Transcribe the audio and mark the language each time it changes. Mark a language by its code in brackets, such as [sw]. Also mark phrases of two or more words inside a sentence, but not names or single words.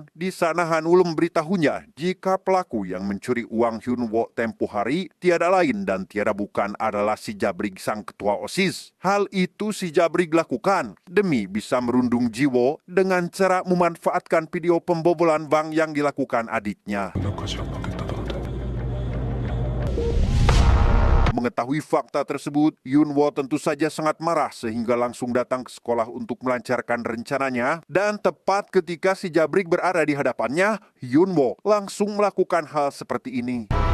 [id] Di sana Han Wul memberitahunya jika pelaku yang mencuri uang Hyun Woo tempo hari tiada lain dan tiada bukan adalah si Jabrik sang ketua OSIS. Hal itu si Jabrik lakukan demi bisa merundung Jiwo dengan cara memanfaatkan video pembobolan bank yang dilakukan adiknya. [ko] 연락까지 안 받겠다던데. [id] Mengetahui fakta tersebut, Hyun Woo tentu saja sangat marah sehingga langsung datang ke sekolah untuk melancarkan rencananya. Dan tepat ketika si Jabrik berada di hadapannya, Hyun Woo langsung melakukan hal seperti ini.